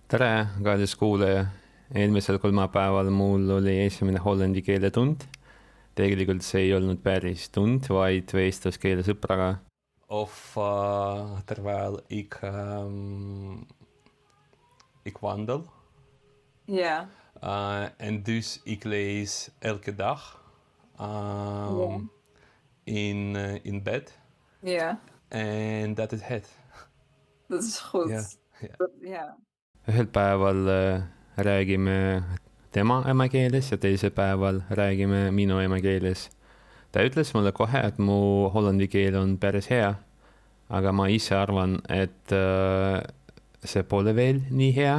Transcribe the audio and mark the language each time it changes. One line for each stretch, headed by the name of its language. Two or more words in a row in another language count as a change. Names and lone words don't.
Estonian: tere, kallis kuulaja. Eelmisel kolmapäeval mul oli esimene hollandi keele tund. Tegelikult see ei olnud päris tund, vaid vestluskeele sõpraga.
Dutch: Terwijl ik wandel. Ja. En dus ik lees elke dag Ja. in bed. Ja, En dat is het. dat is goed. Ja, ja. Ja.
Estonian: Ühel päeval räägime tema emakeeles ja teisel päeval räägime minu emakeeles. Ta ütles mulle kohe, et mu hollandi keel on päris hea, aga ma ise arvan, et see pole veel nii hea.